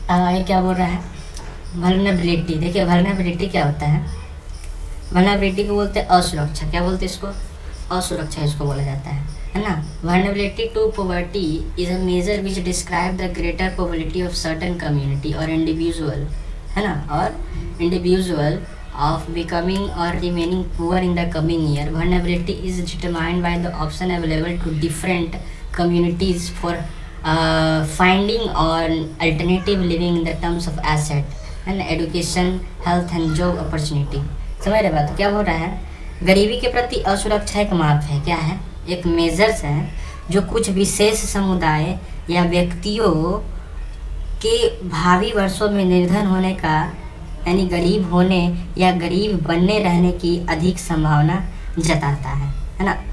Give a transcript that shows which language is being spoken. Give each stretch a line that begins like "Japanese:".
Hindi: ये क्या बोल रहा है, वल्नरेबिलिटी। देखिए वल्नरेबिलिटी क्या होता है, वल्नरेबिलिटी को बोलते हैं असुरक्षा। क्या बोलते हैं इसको? असुरक्षा इसको बोला जाता है ना।
English: vulnerability to poverty is a measure which describe the greater probability of certain community और individual
Hindi: है ना, और
English: Individual of becoming or remaining poor in the coming year. Vulnerability is determined by the option available to different communities for finding or alternative living in the terms of asset and education, health and job opportunity.
Hindi: समझ रहे बात? क्या बोल रहा है, गरीबी के प्रति असुरक्षा एक माप है, क्या है, एक मेजर्स है जो कुछ विशेष समुदाय या व्यक्तियों के भावी वर्षों में निर्धन होने का यानी गरीब होने या गरीब बनने रहने की अधिक संभावना जताता है ना।